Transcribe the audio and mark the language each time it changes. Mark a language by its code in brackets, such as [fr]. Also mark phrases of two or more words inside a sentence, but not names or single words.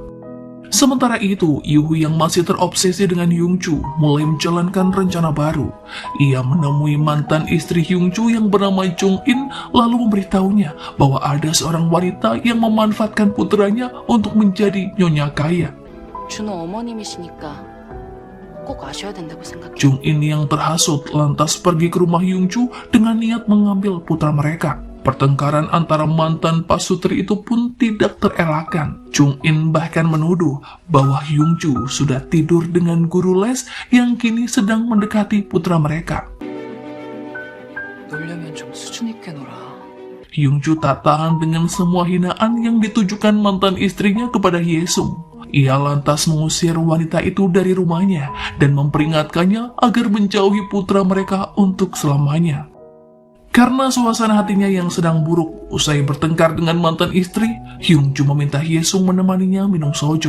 [id] Sementara itu, Yuhui yang masih terobsesi dengan Hyung-ju mulai menjalankan rencana baru. Ia menemui mantan istri Hyung-ju yang bernama Jung-in lalu memberitahunya bahwa ada seorang wanita yang memanfaatkan putranya untuk menjadi nyonya kaya. [ko] 준호 어머님이시니까 꼭 아셔야 된다고 생각해요. [id] Jung-in yang terhasut lantas pergi ke rumah Hyung-ju dengan niat mengambil putra mereka. Pertengkaran antara mantan pasutri itu pun tidak terelakkan. Jung-in bahkan menuduh bahwa Hyung-ju sudah tidur dengan guru les yang kini sedang mendekati putra mereka. [ko] 놀려면 좀 수준 있게 놀아. [id] Hyung-ju tak tahan dengan semua hinaan yang ditujukan mantan istrinya kepada Hyesung. Ia lantas mengusir wanita itu dari rumahnya dan memperingatkannya agar menjauhi putra mereka untuk selamanya. Karena suasana hatinya yang sedang buruk, usai bertengkar dengan mantan istri, Hyung-ju meminta Hyesung menemaninya minum soju.